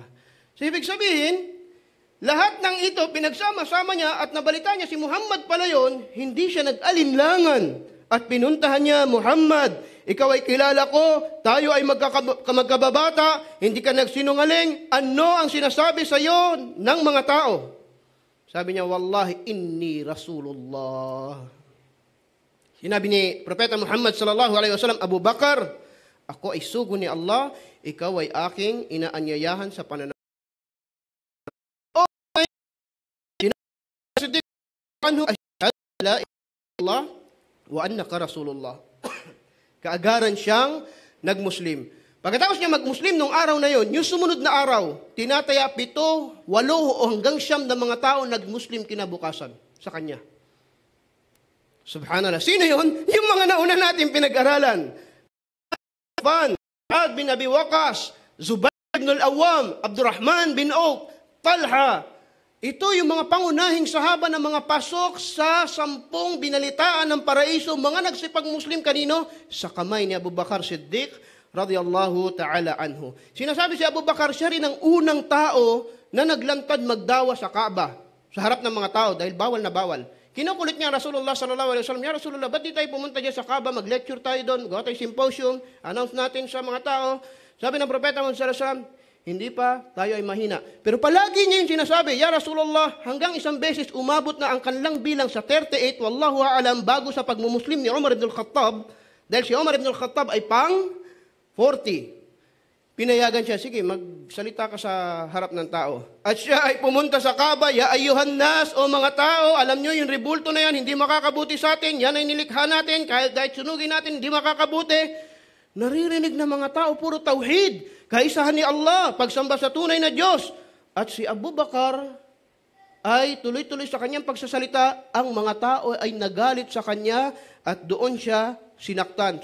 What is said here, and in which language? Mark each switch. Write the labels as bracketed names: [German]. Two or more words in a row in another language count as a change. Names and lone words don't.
[Filipino] So, ibig sabihin, lahat ng ito, pinagsama-sama niya at nabalita niya si Muhammad pala yun, hindi siya nag-alinlangan. At pinuntahan niya, Muhammad, ikaw ay kilala ko, tayo ay magkababata, hindi ka nagsinungaling, ano ang sinasabi sa iyo ng mga tao? Sabi niya, [Arabic] والله إني رسول الله. [Filipino] Sinabi ni Propeta Muhammad [Arabic] صلى الله عليه وسلم, [Filipino] Abu Bakar, ako ay sugo ni Allah, ikaw ay aking inaanyayahan sa pananaw. [Arabic] الله وأنك رسول الله. [Filipino] Kaagaran siyang nagmuslim. Pagkatapos niya magmuslim nung araw na yon, yung sumunod na araw, tinataya 7, 8 o hanggang 9 na mga tao nagmuslim kinabukasan sa kanya. Subhanallah. Sino yun? Yung mga nauna natin pinag-aralan. Sa'd bin Abi Waqqas, Zubayr ibn al-Awwam, Abdurrahman bin Auf, Talha. Ito yung mga pangunahing sahaba na mga pasok sa 10 binalitaan ng paraiso, mga nagsipag-Muslim kanino? Sa kamay ni Abu Bakar Siddiq [Arabic] رضي الله تعالى عنه. [Filipino] Sinasabi si Abu Bakar, siya rin ang unang tao na naglantad magdawa sa Kaaba, sa harap ng mga tao dahil bawal na bawal. Kinukulit niya Rasulullah [Arabic] صلى الله عليه وسلم يا رسول الله, [Filipino] ba't di tayo pumunta dyan sa Kaaba, mag-lecture tayo doon, gawa tayo symposium, announce natin sa mga tao. Sabi ng Propeta Muhammad [Arabic] صلى الله عليه وسلم, [Filipino] hindi pa, tayo ay mahina. Pero palagi niya yung sinasabi, [Arabic] يا رسول الله, [Filipino] hanggang isang beses umabot na ang kanilang bilang sa 38, [Arabic] والله أعلم, [Filipino] bago sa pagmumuslim ni Umar ibn al-Khattab, dahil si Umar ibn al-Khattab ay pang 40. Pinayagan siya, sige, magsalita ka sa harap ng tao. At siya ay pumunta sa Kaaba, [Arabic] يا أيها الناس, [Filipino] o mga tao, alam nyo, yung rebulto na yan, hindi makakabuti sa atin, yan ay nilikha natin, kahit sunugin natin, hindi makakabuti. Naririnig ng mga tao, puro tauhid, kaisahan ni Allah, pagsamba sa tunay na Diyos. At si Abu Bakar ay tuloy-tuloy sa kanyang pagsasalita, ang mga tao ay nagalit sa kanya at doon siya sinaktan.